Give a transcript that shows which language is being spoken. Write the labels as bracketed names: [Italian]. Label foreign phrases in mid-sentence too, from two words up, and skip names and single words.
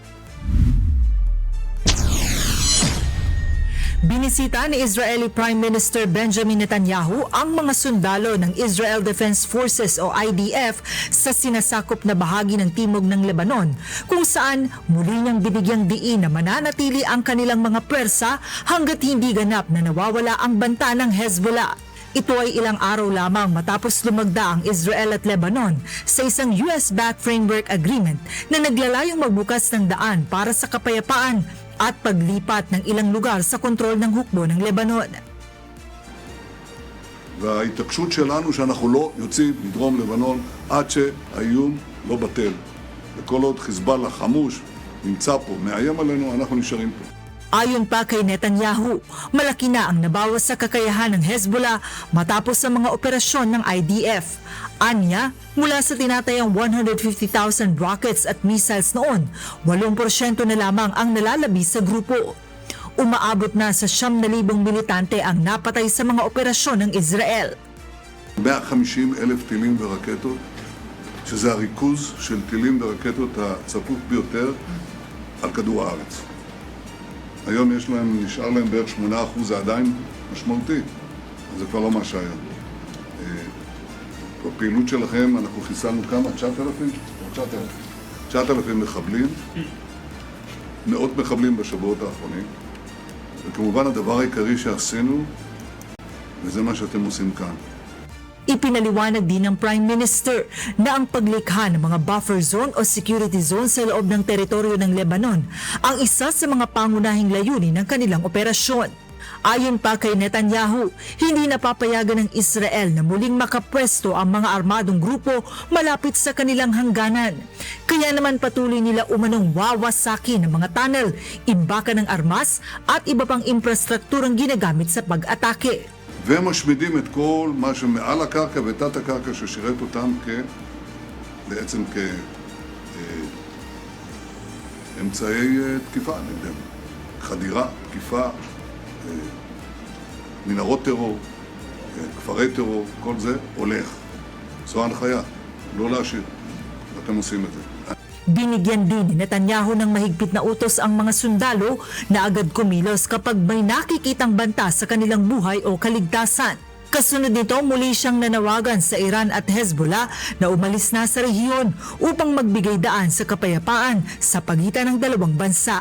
[Filipino] Binisita ni [English] Israeli Prime Minister [Filipino] Benjamin Netanyahu ang mga sundalo ng Israel Defense Forces o IDF sa sinasakop na bahagi ng timog ng Lebanon, kung saan muli niyang binigyang diin na mananatili ang kanilang mga pwersa hanggat hindi ganap na nawawala ang banta ng Hezbollah. Ito ay ilang araw lamang matapos lumagda ang Israel at Lebanon sa isang [English] US-backed framework agreement [Filipino] na naglalayong magbukas ng daan para sa kapayapaan at paglipat ng ilang lugar sa kontrol ng hukbo ng Lebanon. [Hebrew] וההתעקשות שלנו שאנחנו לא יוצאים מדרום לבנון עד שהאיום לא בטל. וכל עוד חיזבאללה חמוש, נמצא פה, מאיים עלינו, אנחנו נשארים פה. [Filipino] Ayon pa kay Netanyahu, malaki na ang nabawas sa kakayahan ng Hezbollah matapos ang mga operasyon ng IDF. Anya, mula sa tinatayang 150,000 rockets at missiles noon, 8% na lamang ang nalalabi sa grupo. Umaabot na sa 9,000 militante ang napatay sa mga operasyon ng Israel. [Hebrew] 150,000 טילים ורקטות, שזה הריכוז של טילים ורקטות הצפוף ביותר על כדור הארץ. היום נשאר להם בערך 8%, זה עדיין משמעותי, אז זה כבר לא מה שהיה. בפעילות שלכם אנחנו חיסלנו כמה? 9,000 מחבלים, מאות מחבלים בשבועות האחרונים, וכמובן הדבר העיקרי שעשינו, וזה מה שאתם עושים כאן. [Filipino] Ipinaliwanag din ng [English] Prime Minister [Filipino] na ang paglikha ng mga [English] buffer zone [Filipino] o [English] security zone [Filipino] sa loob ng teritoryo ng Lebanon ang isa sa mga pangunahing layunin ng kanilang operasyon. Ayon pa kay Netanyahu, hindi napapayagan ng Israel na muling makapwesto ang mga armadong grupo malapit sa kanilang hangganan. Kaya naman patuloy nila umanong wawasakin ng mga tunnel, imbakan ng armas at iba pang infrastrukturang ginagamit sa pag-atake. והם משמידים את כל מה שמעל הקרקע ותת הקרקע ששירת אותם בעצם כאמצעי תקיפה, חדירה, תקיפה, מנהרות טרור, כפרי טרור, כל זה הולך. זו ההנחיה, לא להשאיר, ואתם עושים את זה. Binigyan din ni Netanyahu ng mahigpit na utos ang mga sundalo na agad kumilos kapag may nakikitang banta sa kanilang buhay o kaligtasan. Kasunod nito, muli siyang nanawagan sa Iran at Hezbollah na umalis na sa rehiyon upang magbigay daan sa kapayapaan sa pagitan ng dalawang bansa.